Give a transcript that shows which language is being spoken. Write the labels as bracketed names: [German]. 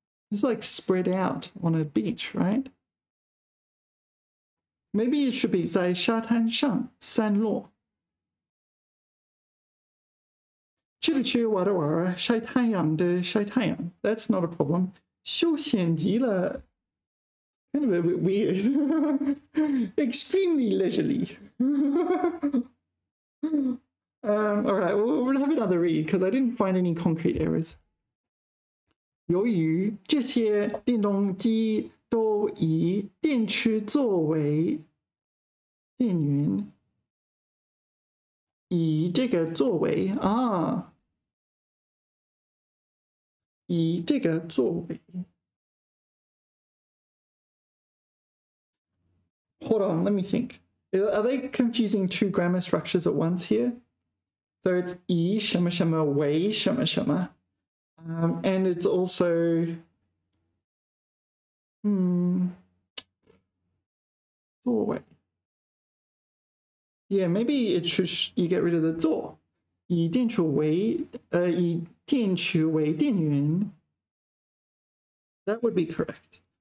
[English] It's like spread out on a beach, right? Maybe it should be [Chinese] 在沙滩上散落。去的去，玩的玩，晒太阳的晒太阳。 [English] That's not a problem. [Chinese] 休闲极了 [English] kind of a bit weird. Extremely leisurely. All right, we'll have another read because I didn't find any concrete errors. [Chinese] 由于这些电动机都以电池作为电源，以这个作为以这个作为。 [English] Hold on, let me think. Are they confusing two grammar structures at once here? So it's [Chinese] 以什么什么为什么什么。 [English] And it's also 作为 Yeah, maybe it should you get rid of the [Chinese] 作以电池为电源 [English] That would be correct.